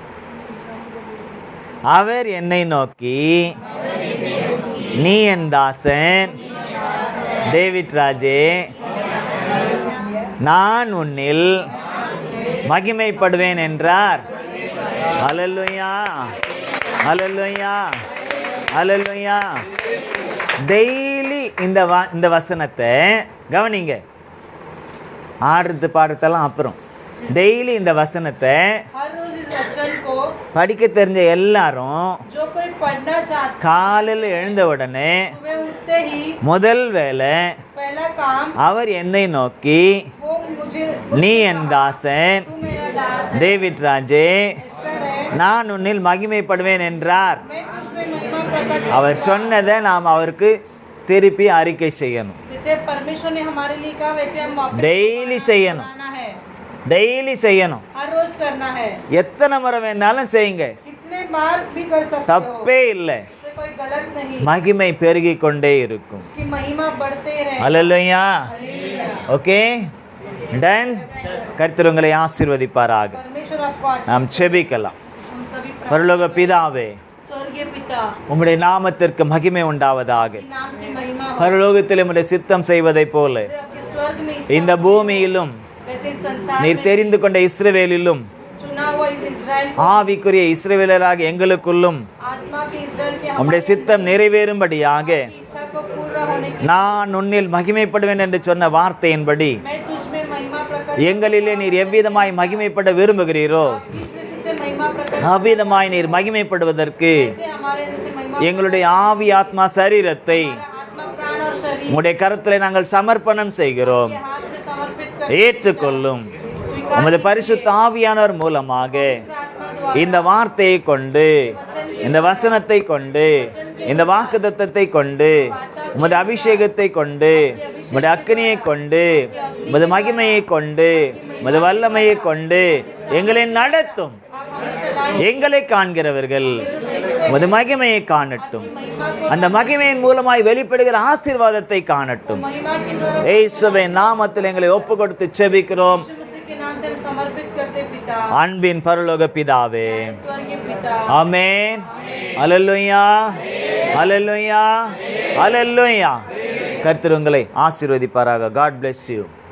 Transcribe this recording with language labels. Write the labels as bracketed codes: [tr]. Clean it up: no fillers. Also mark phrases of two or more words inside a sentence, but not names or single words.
[ta] அவர் என்னை நோக்கி, நீ என் தாசன் டேவிட் ராஜே, நான் உன்னில் மகிமைப்படுவேன் என்றார். அல்லேலூயா, அல்லேலூயா, அல்லேலூயா. டெய்லி இந்த வசனத்தை கவனிங்க. ஆடுறது பாடுறதெல்லாம் அப்புறம், டெய்லி இந்த வசனத்தை [hi] हर रोज इस वचन को [ta] படிக்க தெரிஞ்ச எல்லாரும் [hi] जो कोई पढ़ना चाहता [ta] காலையில் எழுந்த உடனே [hi] सुबह उठते ही [ta] முதல் வேலை [hi] पहला काम [ta] அவர் என்னை நோக்கி, [hi] वो मुझे [ta] நீ என் தாசன் [hi] तू मेरा दास है, [ta] டேவிட் ராஜே, [hi] ऐसा है, [ta] நான் உன்னில் மகிமைப்படுவேன் என்றார். [hi] मैं तुझ में महिमा प्रकट [ta] அவர் சொன்னதை நாம் அவருக்கு திருப்பி அறிக்கை செய்யணும். [hi] जैसे परमेश्वर ने हमारे लिए कहा वैसे हम वापस [ta] டெய்லி செய்யணும், [hi] करना है, [ta] டெய்லி செய்யணும். [hi] हर रोज करना है। [ta] எத்தனை முறை வேணாலும் செய்யுங்க, [hi] कितने बार भी कर सकते हो, [ta] தப்பே இல்லை. [hi] इससे कोई गलत नहीं। [ta] மகிமை பெருகி கொண்டே இருக்கும். [hi] उसकी महिमा बढ़ते रहे। [ta] அல்லேலூயா. [hi] हालेलुया। [ta] ஓகே, டன். கர்த்தர் உங்களை ஆசீர்வதிப்பாராக. [hi] परमेश्वर आपको आशीष [ta] நாம் செபிக்கலாம். [hi] हम सभी [ta] பரலோக பிதாவே, [hi] स्वर्गीय पिता [ta] உம்முடைய நாமத்திற்கு மகிமை உண்டாவதாக. [hi] के नाम की महिमा हो, [ta] பரலோகத்தில் உம்முடைய சித்தம் செய்வதைப் போல [hi] जैसे आपके स्वर्ग में [ta] இந்த பூமியிலும் [hi] वैसे इस संसार [ta] நீர் [hi] में [ta] தெரிந்து கொண்ட இஸ்ரவேலிலும் [hi] चुना हुआ इस इस्राएल को, [ta] ஆவிக்குரிய இஸ்ரவேலராக எங்களுக்குள்ளும் [hi] आत्मा के इस्राएल के [ta] உம்முடைய சித்தம் நிறைவேறும்படியாக [hi] हमारी इच्छा को पूरा होने की [ta] நான் உன்னில் மகிமைப்படுவேன் என்று சொன்ன வார்த்தையின்படி [hi] मैं तुझ में महिमा प्रकट [ta] எங்களிலே நீர் எவ்விதமாய் மகிமைப்பட விரும்புகிறீரோ [hi] किससे महिमा प्रकट [ta] அவ்விதமாய் நீர் மகிமைப்படுவதற்கு [hi] से हमारे अंदर से महिमा [ta] எங்களுடைய ஆவி ஆத்மா சரீரத்தை [hi] आत्मा प्राण और शरीर [ta] உம்முடைய கரத்திலே நாங்கள் சமர்ப்பணம் செய்கிறோம். [hi] के हाथ में समर्पित कर [ta] ஏற்றுக்கொள்ளும். உமது பரிசுத்த ஆவியானவர் மூலமாக [hi] आत्मा द्वारा [ta] இந்த வார்த்தையை கொண்டு, இந்த வசனத்தை கொண்டு, இந்த வாக்குத்தத்தத்தை கொண்டு, உமது அபிஷேகத்தை கொண்டு, உமது அக்கினியை கொண்டு, உமது மகிமையை கொண்டு, உமது வல்லமையை கொண்டு எங்களை நடத்தும். எங்களை காண்கிறவர்கள் உமது மகிமையை காணட்டும். அந்த மகிமையின் மூலமாய் வெளிப்படுகிற ஆசீர்வாதத்தை காணட்டும். [hi] महिमा के द्वारा [ta] இயேசுவின் நாமத்தில் எங்களை ஒப்பு கொடுத்து செபிக்கிறோம். [hi] यीशु मसीह के नाम से हम समर्पित करते पिता, [ta] அன்பின் பரலோக பிதாவே, [hi] स्वर्गीय पिता। [ta] ஆமென். அல்லேலூயா, அல்லேலூயா, அல்லேலூயா. கர்த்தர் உங்களை ஆசீர்வதிப்பாராக. [en] God bless you.